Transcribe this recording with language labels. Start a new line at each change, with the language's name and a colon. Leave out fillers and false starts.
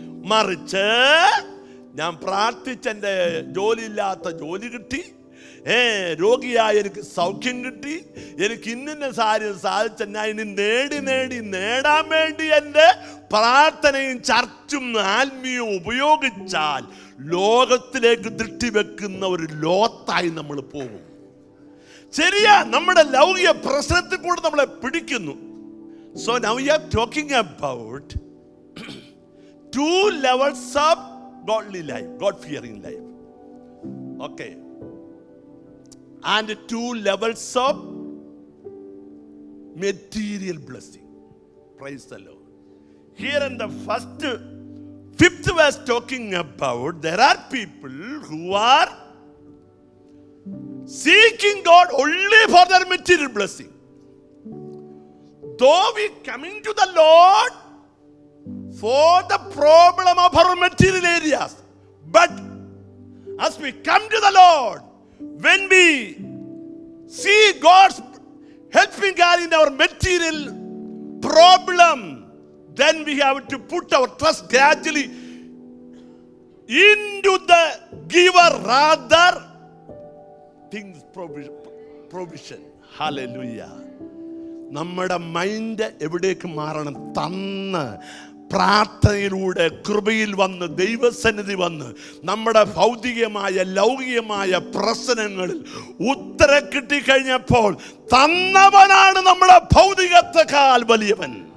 Malayalam: മറിച്ച് ഞാൻ പ്രാർത്ഥിച്ചെൻ്റെ ജോലിയില്ലാത്ത ജോലി കിട്ടി, രോഗിയായ എനിക്ക് സൗഖ്യം കിട്ടി, എനിക്ക് ഇന്ന കാര്യം സാധിച്ച ഞാൻ ഇനി നേടാൻ വേണ്ടി എൻ്റെ പ്രാർത്ഥനയും ചർച്ചും ആത്മീയവും ഉപയോഗിച്ചാൽ ലോകത്തിലേക്ക് ദൃഷ്ടി വെക്കുന്ന ഒരു ലോകത്തായി നമ്മൾ പോകും. ശരിയാ, നമ്മുടെ ലൗകിക പ്രശ്നത്തിൽ കൂടെ നമ്മളെ പിടിക്കുന്നു.
English: So now we are talking about 2 levels of godly life, God fearing life. Okay. And 2 levels of material blessing. Praise the Lord. Here in the 5th verse talking about there are people who are seeking God only for their material blessing. Though we coming to the Lord for the problem of our material areas, but as we come to the Lord, when we see God's helping God in our material problem, then we have to put our trust gradually into the giver rather things provision.
Malayalam: Hallelujah. നമ്മുടെ mind എവിടേക്ക് മാറണം? തന്ന് പ്രാർത്ഥനയിലൂടെ കൃപയിൽ വന്ന് ദൈവസന്നിധി വന്ന് നമ്മുടെ ഭൗതികമായ ലൗകികമായ പ്രശ്നങ്ങളിൽ ഉത്തരം കിട്ടിക്കഴിഞ്ഞപ്പോൾ തന്നവനാണ് നമ്മുടെ ഭൗതികത്തെക്കാൾ വലിയവൻ.